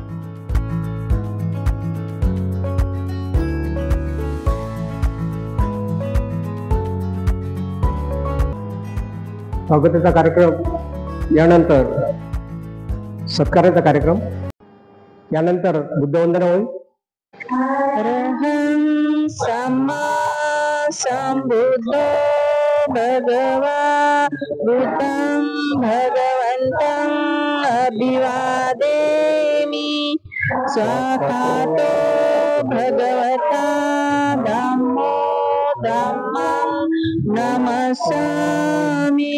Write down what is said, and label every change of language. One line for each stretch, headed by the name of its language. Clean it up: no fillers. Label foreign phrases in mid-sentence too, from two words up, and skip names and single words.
Marathi: स्वागताचा कार्यक्रम, यानंतर सत्काराचा कार्यक्रम, यानंतर बुद्धवंदना होईल.
Pali: अरहं सम्मा संबुद्धो भगवा बुद्धं भगवन्तं अभिवादेमि. स्वाहातो भगवता धम्मो धम्मं नमस्सामि.